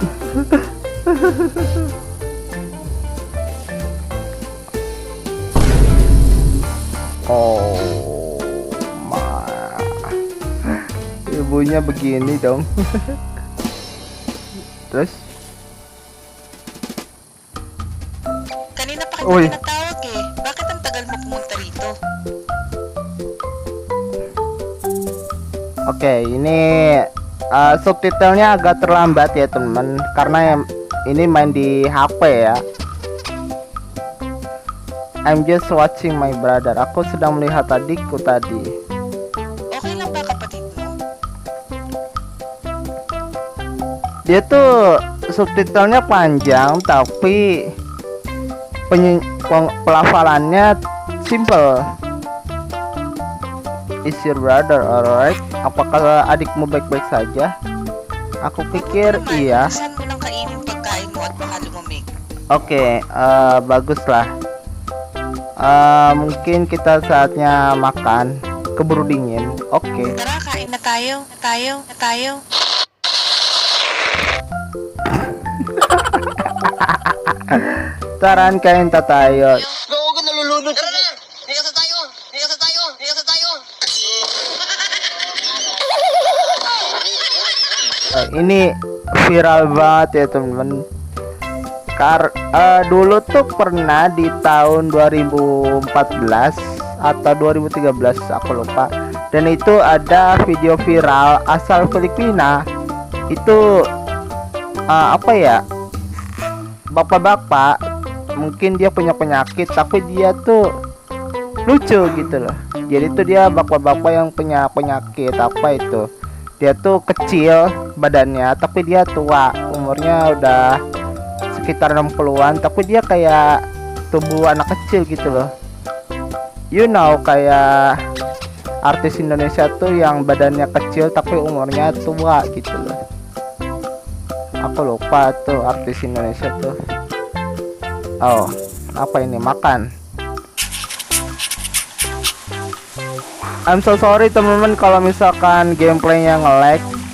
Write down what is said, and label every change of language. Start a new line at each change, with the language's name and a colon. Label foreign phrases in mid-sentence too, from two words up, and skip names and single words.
English: Oh my,
Indonesian: ibunya begini dong. Terus
Filipino: Kanina pa kita tinatawag eh. Bakit ang tagal mo pumunta rito?
Indonesian: Oke, ini subtitlenya agak terlambat ya teman, karena ini main di HP ya.
English: I'm just watching my brother.
Indonesian: Aku sedang melihat adikku tadi.
Filipino: Okay lang ba kapatid mo?
Indonesian: Dia tuh subtitlenya panjang tapi pelafalannya simple.
English: Is your brother alright?
Indonesian: Apakah adikmu baik-baik saja? Aku pikir iya.
Filipino: Saan mo nang kainin pagkain mo at baka lumamig?
Indonesian: Oke, baguslah. Mungkin kita saatnya makan, keburu dingin. Oke.
Filipino: Tara, kain na tayo. Taran kain tayo. Oo, nalulunod. Tara na! Iyak sa tayo!
Indonesian: ini viral banget ya teman-teman. Dulu tuh pernah di tahun 2014 atau 2013 aku lupa, dan itu ada video viral asal Filipina. Itu apa ya, bapak-bapak, mungkin dia punya penyakit tapi dia tuh lucu gitu loh. Jadi tuh dia bapak-bapak yang punya penyakit apa itu, dia tuh kecil badannya tapi dia tua, umurnya udah sekitar 60-an, tapi dia kayak tubuh anak kecil gitu loh.
English: You know,
Indonesian: kayak artis Indonesia tuh yang badannya kecil tapi umurnya tua gitu loh. Aku lupa tuh artis Indonesia tuh. Oh, apa ini, makan?
English: I'm so sorry
Indonesian: teman-teman kalau misalkan gameplaynya nge-lag.